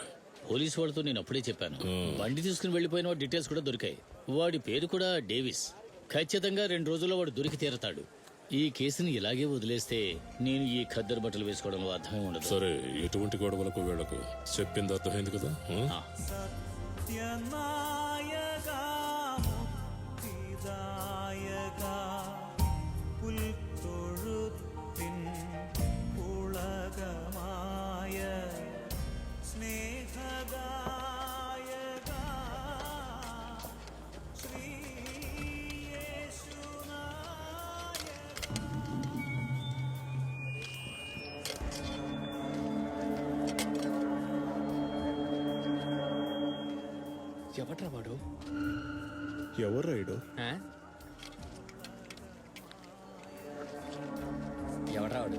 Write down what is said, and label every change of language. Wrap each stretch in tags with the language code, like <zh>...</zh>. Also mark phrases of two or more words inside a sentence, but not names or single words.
<te>పోలీసు వాళ్ళతో నేను అప్పుడే చెప్పాను. బండి తీసుకుని వెళ్లిపోయిన వాడి డీటెయిల్స్ కూడా దొరికాయి. వాడి పేరు కూడా డేవిస్. ఖచ్చితంగా 2 రోజుల్లో వాడు దొరికి తీరతాడు. ఈ కేసుని ఇలాగే వదిలేస్తే నేను ఈ ఖద్దరు బట్టలు వేసుకోవడంలో అర్థమే ఉండదు. సరే, ఎటువంటి గొడవలకు వీళ్ళకు చెప్పింది అర్థమైంది కదా.</te> <ml>സത്യനായകാ മുക്തിദായകാ പുൽത്തൊഴുത്തിൻ പുളകമായ സ്നേഹദായകാ ശ്രീയേശുനായകാ.</ml> <te>ఎవట్రా వాడు? ఎవరు రైడు? ఎవట్రా వాడు?</te>